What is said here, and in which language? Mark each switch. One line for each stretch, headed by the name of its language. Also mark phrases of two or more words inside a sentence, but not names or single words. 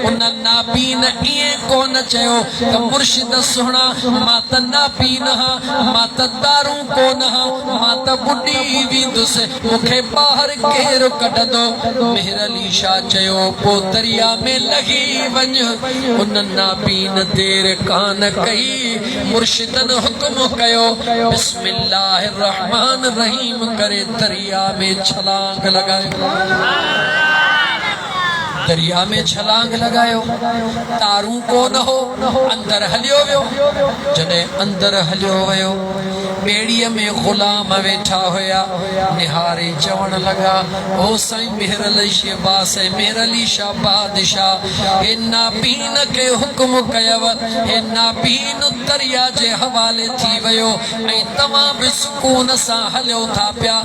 Sindhi: उन नाबीन ईअं कोन चयो त मुर्शिद सुहिणा मां त नाबीन हां मां त दारू कोन हां मां त बुॾी वेंदुसि मूंखे ॿाहिरि केरु कढंदो। मेहर अली शाह चयो पोइ दरिया में लही वञ। उन नाबीन देर कान कई मुर्शिदन हुक्म कयो
Arabic: بسم الله الرحمن الرحيم
Sindhi: करे दरिया में छलांग लगायो। दरिया में छलांग लगायो तारू कोन हो अंदर हलियो वियो। जॾहिं अंदर हलियो वियो ॿेड़ीअ में ग़ुलाम वेठा हुया निहारे चवण लगा ओ साईं मेहर अली शहबाज़ मेहर अली शाह बादशाह हे नाबीन के हुक्म कयव हे नाबीन दरिया जे हवाले थी वियो ऐं तव्हां बि सुकून सां हलियो था पिया।